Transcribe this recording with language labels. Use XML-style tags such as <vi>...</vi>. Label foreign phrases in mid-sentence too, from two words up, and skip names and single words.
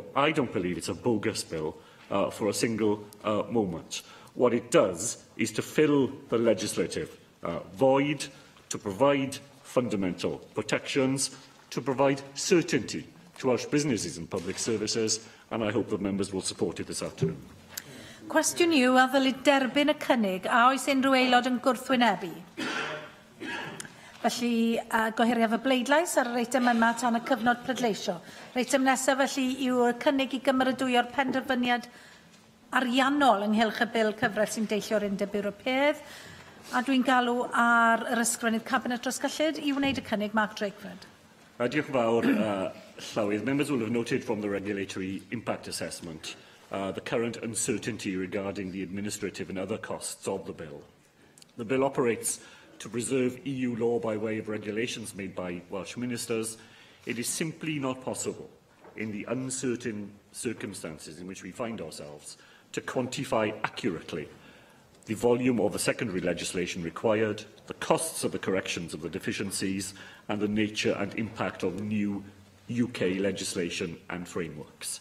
<en>I don't believe it's a bogus bill for a single moment. What it does is to fill the legislative void, to provide fundamental protections, to provide certainty to Welsh businesses and public services, and I hope that members will support it this afternoon.</en> <cy>Cwestiwn yw a ddylid derbyn y cynnig a oes unrhyw aelod yn gwrthwynebu. Felly, gohiriaf y bleidlais ar yr eitem yma tan y cyfnod pleidleisio. Yr eitem nesaf felly yw y cynnig I gymeradwyo'r penderfyniad ariannol ynghylch y bil cyfres sy'n deillio'r Undeb Ewropeaidd. A dwi'n galw ar yr ysgrifennydd Cabinet Drosgyllid I wneud y cynnig, Mark Drakeford. Diolch yn fawr, Llywydd.</cy> <en>Members will have noted from the regulatory impact assessment the current uncertainty regarding the administrative and other costs of the bill. The bill operates to preserve EU law by way of regulations made by Welsh ministers. It is simply not possible, in the uncertain circumstances in which we find ourselves, to quantify accurately the volume of the secondary legislation required, the costs of the corrections of the deficiencies, and the nature and impact of new UK legislation and frameworks.</en>